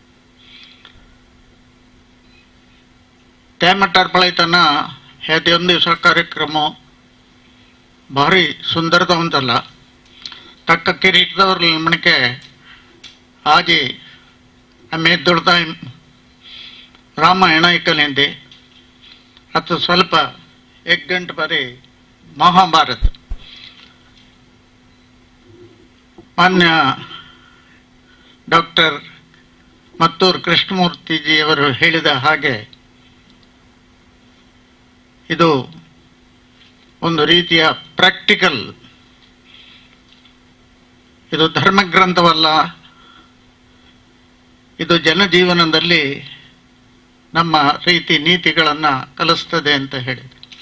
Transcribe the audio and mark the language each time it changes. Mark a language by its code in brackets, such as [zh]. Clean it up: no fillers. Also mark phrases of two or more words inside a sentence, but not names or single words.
[kok] त्या मटार पळयतना हे 2 दिवसा कार्यक्रम भारी सुंदर जावन जाला. ताका किरीट दवरलें म्हणके आज आमी दुर्दाय रामायण ऐकलें ते. [kn] आता ಸ್ವಲ್ಪ 1 ಗಂಟೆ ಬರೀ ಮಹಾಭಾರತ. ಮಾನ್ಯ ಡಾಕ್ಟರ್ ಮತ್ತೂರು ಕೃಷ್ಣಮೂರ್ತಿಜಿಯವರು ಹೇಳಿದ ಹಾಗೆ ಇದು ಒಂದು ರೀತಿಯ ಪ್ರಾಕ್ಟಿಕಲ್, ಇದು ಧರ್ಮಗ್ರಂಥವಲ್ಲ, ಇದು ಜನಜೀವನದಲ್ಲಿ ನಮ್ಮ ರೀತಿ ನೀತಿಗಳನ್ನು ಕಲಿಸ್ತದೆ ಅಂತ ಹೇಳಿದೆ.